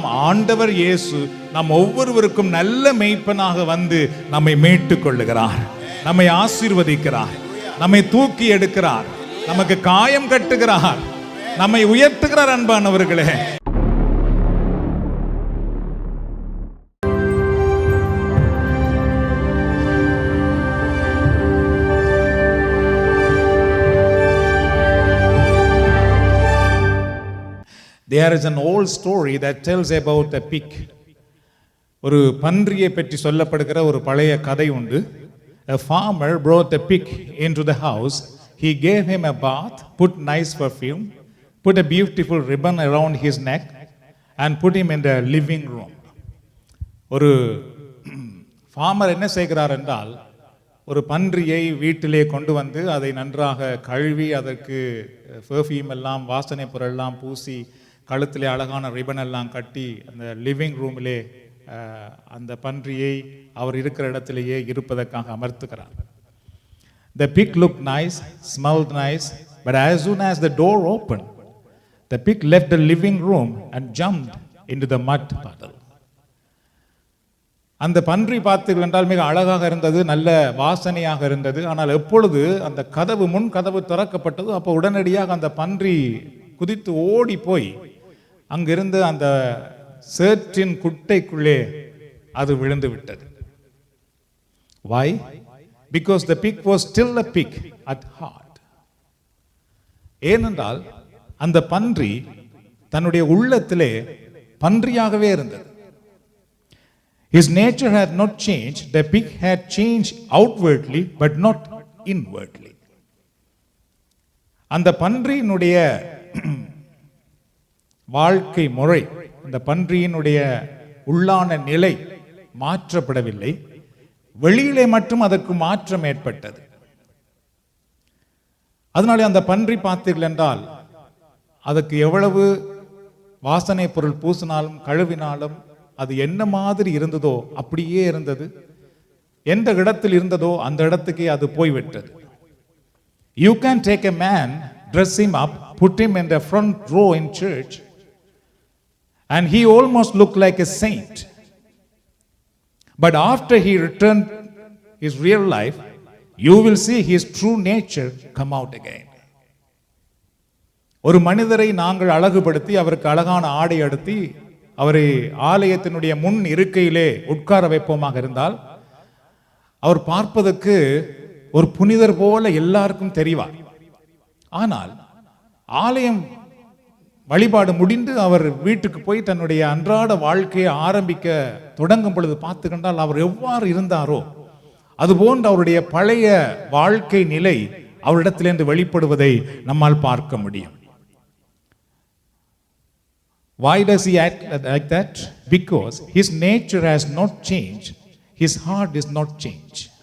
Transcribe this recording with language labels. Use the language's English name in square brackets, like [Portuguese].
[Tamil] ஆண்டவர் இயேசு நம் ஒவ்வொருவருக்கும் நல்ல மேய்ப்பனாக வந்து நம்மை மீட்டுக் கொள்ளுகிறார், நம்மை ஆசீர்வதிக்கிறார், நம்மை தூக்கி எடுக்கிறார், நமக்கு காயம் கட்டுகிறார், நம்மை உயர்த்துகிறார். அன்பானவர்களே, [English] there is an old story that tells about a pig. [Tamil] ஒரு பன்றியை பற்றி சொல்லப்படுகிற ஒரு பழைய கதை உண்டு. [English] A farmer brought a pig into the house. He gave him a bath, put nice perfume, put a beautiful ribbon around his neck and put him in the living room. [Tamil] ஒரு farmer என்ன செய்கிறார் என்றால், ஒரு பன்றியை வீட்டிலே கொண்டு வந்து அதை நன்றாக கழுவி அதற்கு பெர்ஃப்யூம் எல்லாம் வாசனை பொருளெல்லாம் பூசி கழுத்திலே அழகான ரிபன் எல்லாம் கட்டி அந்த லிவிங் ரூமிலே அந்த பன்றியை அவர் இருக்கிற இடத்திலேயே இருப்பதற்காக அமர்த்துகிறார். [English] The pig looked nice, smelled nice, but as soon as the door opened, the pig left the living room and jumped into the mud puddle. [Tamil] அந்த பன்றி பார்த்தீர்கள் என்றால் மிக அழகாக இருந்தது, நல்ல வாசனையாக இருந்தது. ஆனால் எப்பொழுது அந்த முன் கதவு திறக்கப்பட்டது, அப்போ உடனடியாக அந்த பன்றி குதித்து ஓடி போய் அங்கிருந்து அந்த சேற்றின் குட்டைக்குள்ளே அது விழுந்து விட்டது. [English] Why? Because the pig was still a pig at heart. [Tamil] ஏனென்றால் அந்த பன்றி தன்னுடைய உள்ளத்திலே பன்றியாகவே இருந்தது. [English] His nature had not changed. The pig had changed outwardly but not inwardly. [Tamil] அந்த பன்றியினுடைய வாழ்க்கை முறை, இந்த பன்றியினுடைய உள்ளான நிலை மாற்றப்படவில்லை, வெளியிலே மட்டும் அதற்கு மாற்றம் ஏற்பட்டது. அதனாலே அந்த பன்றி பார்த்தீர்கள் என்றால் அதுக்கு எவ்வளவு வாசனை பொருள் பூசினாலும் கழுவினாலும் அது என்ன மாதிரி இருந்ததோ அப்படியே இருந்தது. எந்த இடத்தில் இருந்ததோ அந்த இடத்துக்கே அது போய்விட்டது. [English] You can take a man, dress him up, put him in the front row in church, and he almost looked like a saint. But after he returned his real life, you will see his true nature come out again. [Tamil] ஒரு மனிதரை நாங்கள் அழகுபடுத்தி அவருக்கு அழகான ஆடை அடுத்தி அவரை ஆலயத்தினுடைய முன் இருக்கையிலே உட்கார வைப்போமாக இருந்தால் அவர் பார்ப்பதற்கு ஒரு புனிதர் போல எல்லாருக்கும் தெரிவார். ஆனால் ஆலயம் வழிபாடு முடிந்து அவர் வீட்டுக்கு போய் தன்னுடைய அன்றாட வாழ்க்கையை ஆரம்பிக்க தொடங்கும் பொழுது பார்த்து கண்டால் அவர் எவ்வாறு இருந்தாரோ அதுபோன்று அவருடைய பழைய வாழ்க்கை நிலை அவரிடத்திலிருந்து வெளிப்படுவதை நம்மால் பார்க்க முடியும். [English] Why does he act like that? Because his nature has not changed. His heart is not changed.